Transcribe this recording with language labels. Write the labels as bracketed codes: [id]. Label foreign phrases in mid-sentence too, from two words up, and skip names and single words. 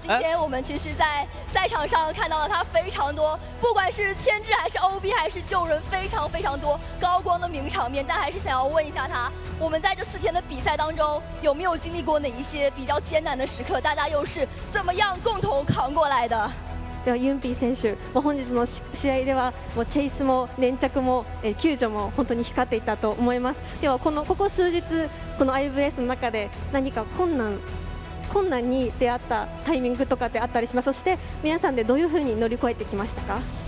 [zh] 今天我们其实在赛场上看到了他非常多，不管是牵制还是 OB 还是救人，非常多高光的名场面。但还是想要问一下他，我们在这4天的比赛当中有没有经历过哪一些比较艰难的时刻？大家又是怎么样共同扛过来的？ [ja] ではユンピー選手、本日の試合ではもうチェイスも粘着も救助も本当に光っていたと思います。ではここ数日この IVS の中で何か困難に出会ったタイミングとかってあったりします？そして皆さんでどういうふうに乗り越えてきましたか？